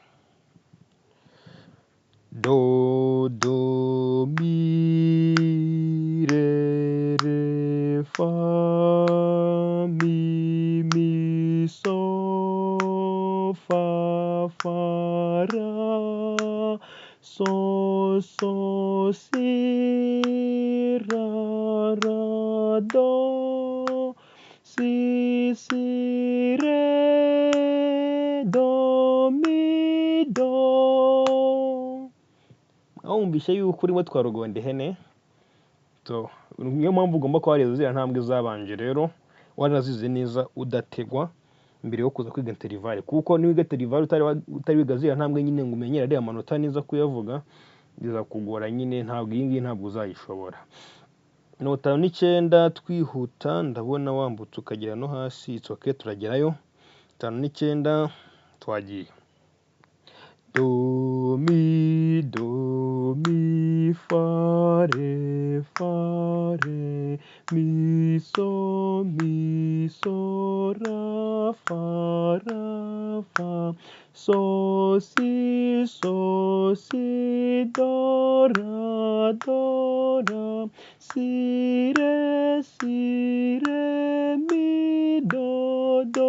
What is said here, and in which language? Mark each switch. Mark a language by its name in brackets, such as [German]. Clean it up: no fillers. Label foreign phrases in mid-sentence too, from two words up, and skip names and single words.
[Kinyarwanda] Do mi re fa mi so fa ra so si ra do si re do mi do. Aho wumvishe yuko urimo twarugonda ihene, niyo mpamvu ugomba kuba warize ziriya ntambwe zabanje rero warazize neza udategwa mbere yo kuza kwiga interivale, kuko niwiga interivale utari wiga ziriya ntambwe nyine ngo umenyere ariya manota neza kuyavuga bizakugora nyine, ntabwo iyi ngiyi ntabwo uzayishobora. 5 twihuta, ndabona wambutse ukagera no hasi, [English] it's okay [Kinyarwanda] turagerayo. 5 twagiye. Do mi fa re mi so ra fa so si do ra si re mi do